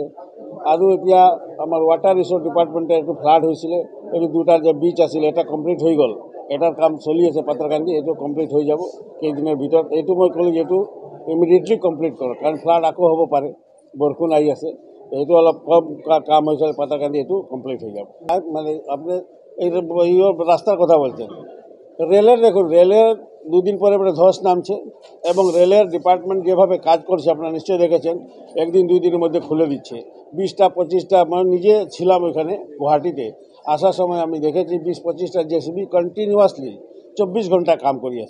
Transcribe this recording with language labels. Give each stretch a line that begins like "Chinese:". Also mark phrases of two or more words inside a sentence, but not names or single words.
Assamese: আৰু এতিয়া আমাৰ ৱাটাৰ ৰিচোৰ্চ ডিপাৰ্টমেণ্টে এইটো ফ্লাড হৈছিলে, এইটো দুটা যে বিচ আছিলে এটা কমপ্লিট হৈ গ'ল, এটাৰ কাম চলি আছে পাত্ৰকান্দি, এইটো কমপ্লিট হৈ যাব কেইদিনৰ ভিতৰত। এইটো মই ক'লোঁ যে এইটো
English: immediately complete
Assamese: কৰক, কাৰণ ফ্লাড আকৌ হ'ব পাৰে, বৰষুণ আহি আছে। এইটো অলপ কম কাম হৈছে পাত্ৰকান্দি, এইটো কমপ্লিট হৈ যাব।
Bangla: মানে আপনি এই রাস্তার কথা বলছেন, রেলের দেখুন, রেলের দুদিন পরে ধস নামছে এবং রেলের ডিপার্টমেন্ট যেভাবে কাজ করছে আপনারা নিশ্চয়ই দেখেছেন, একদিন দুই দিনের মধ্যে খুলে দিচ্ছে। 20টা 25টা, মানে নিজে ছিলাম ওইখানে গুয়াহাটিতে, আসার সময় আমি দেখেছি 20-25টা জেসিবি কন্টিনিউয়াসলি 24 ঘন্টা
Assamese: কাম করি আছে।